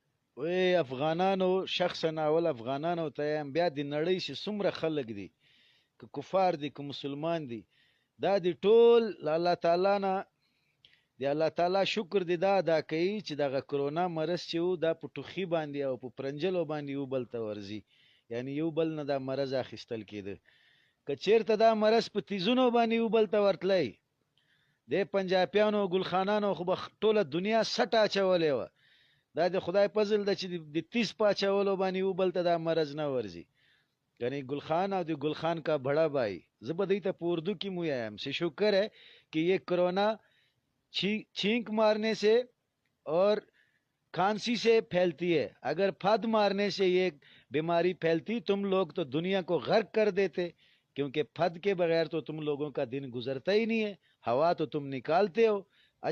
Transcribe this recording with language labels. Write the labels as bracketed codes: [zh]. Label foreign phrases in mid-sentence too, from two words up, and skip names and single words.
[ps] وی افغانانو شخصا اول افغانانو ته یم، بیا د نړۍ چې څومره خلک دي، که کفار دي که مسلمان دي، دا د ټول الله تعالی نه دی، الله تعالی شکر دی دا ادا کوي چې دغه کرونا مرض چې وو دا په ټوخي باندې او په پرنجلو باندې یو بل ته ورځي، یعنی یو بل نه دا مرض اخیستل کېده. که چیرته دا مرض په تیزونو باندې یو بل ته ورتلی، د پنجابیانو ګلخانانو خو به ټوله دنیا سټه اچولې وه. دا د خدای فضل ده چې د تیز په اچولو باندې یو بل ته دا مرض نه ورځي. [ur] یعنی گلخان اور جو گلخان کا بڑا بھائی زبردی [ps] تا په اردو کی مویم [ur] سے شکر ہے کہ یہ کرونا چھینک مارنے سے اور کھانسی سے پھیلتی ہے، اگر پھد مارنے سے یہ بیماری پھیلتی تم لوگ تو دنیا کو غرق کر دیتے، کیونکہ پھد کے بغیر تو تم لوگوں کا دن گزرتا ہی نہیں ہے، ہوا تو تم نکالتے ہو.